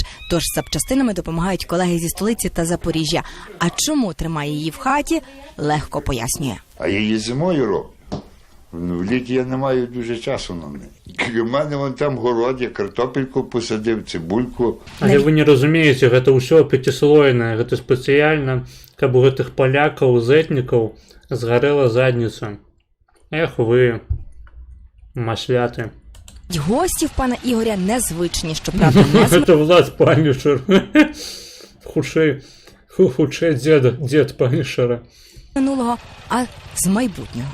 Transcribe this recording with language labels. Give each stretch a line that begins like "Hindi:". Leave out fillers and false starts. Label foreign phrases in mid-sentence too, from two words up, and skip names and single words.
Ukrainian: Тож з запчастинами допомагають колеги зі столиці та Запоріжжя. А чому тримає її в хаті, легко пояснює. А я її зимою роблю. В літі я не маю дуже часу на неї. У мене вон там город, я картопельку посадив, цибульку. Але ви не розумієте,
Belarusian: гэта ўсё пяціслойнае, гэта спецыяльна, каб у гэтых палякаў, зэтнікаў згарэла задніца.
Ukrainian: Ех ви, масляти. Гості в пана Ігоря незвичні, щоправда, не з
Belarusian: Гэта Влад Панішер.
Russian: Худший дед
Belarusian: Панішера.
Ukrainian: минулого, а з майбутнього.